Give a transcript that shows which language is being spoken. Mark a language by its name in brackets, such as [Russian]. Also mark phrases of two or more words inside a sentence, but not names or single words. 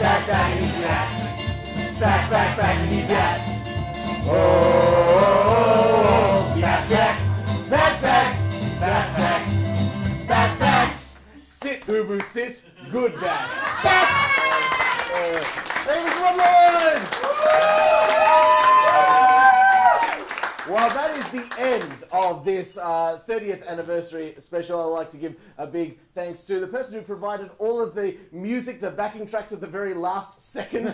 [English] backity bat. Backity bat. Oh, bat facts, bat facts, bat facts, bat facts. Sit, Ubu, sit. Good bat. Thank you, Rob Lloyd. Well, that is the end of this 30th anniversary special. I'd like to give a big thanks to the person who provided all of the music, the backing tracks at the very last second.